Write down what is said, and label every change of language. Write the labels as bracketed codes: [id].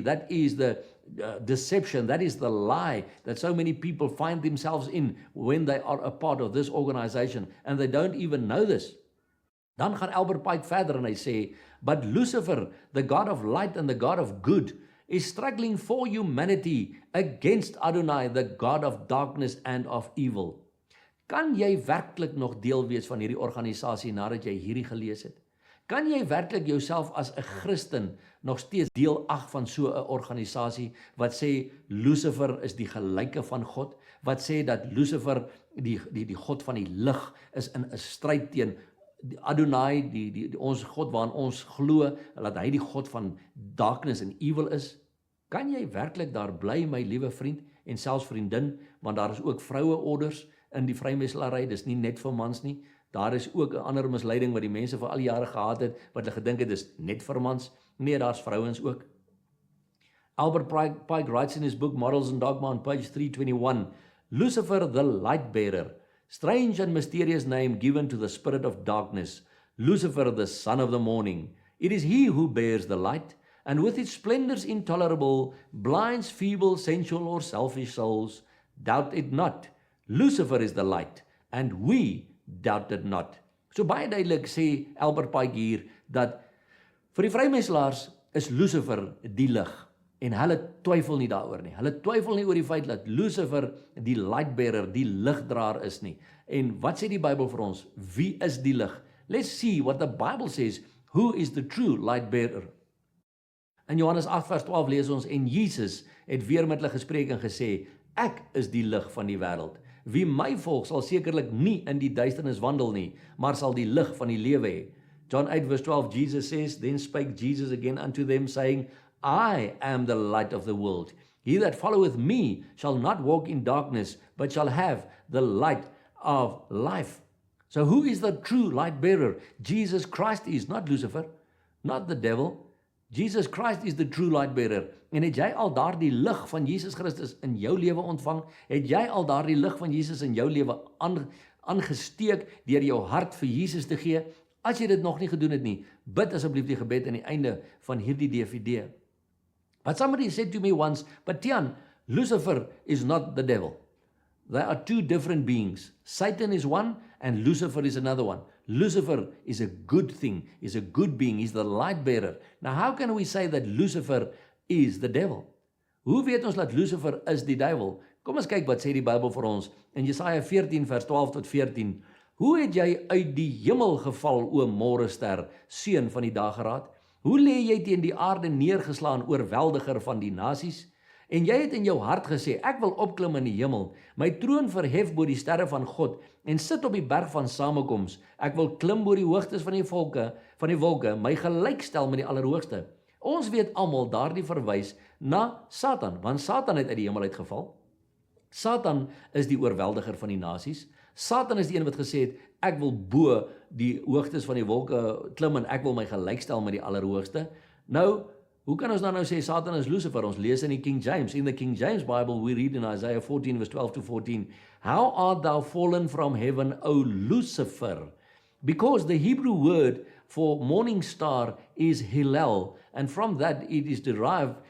[en] That is the deception. That is the lie that so many people find themselves in when they are a part of this organization, and they don't even know this. [af] Dan gaan Albert Pike verder en hy sê, [en] but Lucifer, the God of light and the God of good, is struggling for humanity against Adonai, the God of darkness and of evil. [af] Kan jy werklik nog deel wees van hierdie organisasie nadat jy hierdie gelees het? Kan jy werklik jouself as 'n Christen nog steeds deel ag van so 'n organisasie wat sê Lucifer is die gelyke van God, wat sê dat Lucifer die God van die lig is in 'n stryd teen Adonai, die ons God waarin ons glo, dat hy die God van darkness en evil is? Kan jy werklik daar bly, my liewe vriend en selfs vriendin, want daar is ook vroueorders in die vrymesselary, dis nie net vir mans nie. Daar is ook 'n ander misleiding wat die mense vir al die jare gehad het, wat hulle gedink het dis net vir mans. Nee, daar's vrouens ook. [en] Albert Pike writes in his book Morals and Dogma on page 321, Lucifer the light bearer, strange and mysterious name given to the spirit of darkness, Lucifer the son of the morning. It is he who bears the light, and with its splendors intolerable, blinds feeble, sensual or selfish souls. Doubt it not, Lucifer is the light, and we doubted not. [af] So baie duidelik sê Albert Pike hier, dat vir die vrymeselaars is Lucifer die lig, en hulle twyfel nie daaroor nie. Hulle twyfel nie oor die feit dat Lucifer die lightbearer, die ligdraer is nie. En wat sê die Bybel vir ons? Wie is die lig? [en] Let's see what the Bible says. Who is the true lightbearer? [af] In Johannes 8 vers 12 lees ons, en Jesus het weer met hulle gespreek en gesê, ek is die lig van die wêreld. Wie my volg sal sekerlik nie in die duisternis wandel nie, maar sal die lig van die lewe hê. [en] John 8 verse 12, Jesus says, then spake Jesus again unto them, saying, I am the light of the world. He that followeth me shall not walk in darkness, but shall have the light of life. So who is the true light bearer? Jesus Christ is, not Lucifer, not the devil. Jesus Christ is the true light bearer. [af] En het jy al daardie lig van Jesus Christus in jou lewe ontvang? Het jy al daardie lig van Jesus in jou lewe aangesteek deur jou hart vir Jesus te gee? As jy dit nog nie gedoen het nie, bid asseblief die gebed aan die einde van hierdie DVD. [en] But somebody said to me once, but Tian, Lucifer is not the devil. They are two different beings. Satan is one and Lucifer is another one. Lucifer is a good thing, is a good being, is the light bearer. Now how can we say that Lucifer is the devil? [af] Hoe weet ons dat Lucifer is die duiwel? Kom ons kyk wat sê die Bybel vir ons in Jesaja 14 vers 12 tot 14. Hoe het jy uit die hemel geval, o môrester, seun van die dageraad? Hoe lê jy teen die aarde neergeslaan, oorweldiger van die nasies? En jy het in jou hart gesê, ek wil opklim in die hemel, my troon verhef bo die sterre van God, en sit op die berg van samekoms. Ek wil klim bo die hoogtes van die wolke, my gelykstel met die Allerhoogste. Ons weet almal daardie verwys na Satan, want Satan het uit die hemel uitgeval. Satan is die oorweldiger van die nasies. Satan is die een wat gesê het, ek wil bo die hoogtes van die wolke klim en ek wil my gelykstel met die Allerhoogste. Nou, hoe kan ons dan nou sê Satan is Lucifer? Ons lees in die King James. [en] In the King James Bible, we read in Isaiah 14 verse 12 to 14, How art thou fallen from heaven, O Lucifer? Because the Hebrew word for morning star is Hillel, and from that it is derived.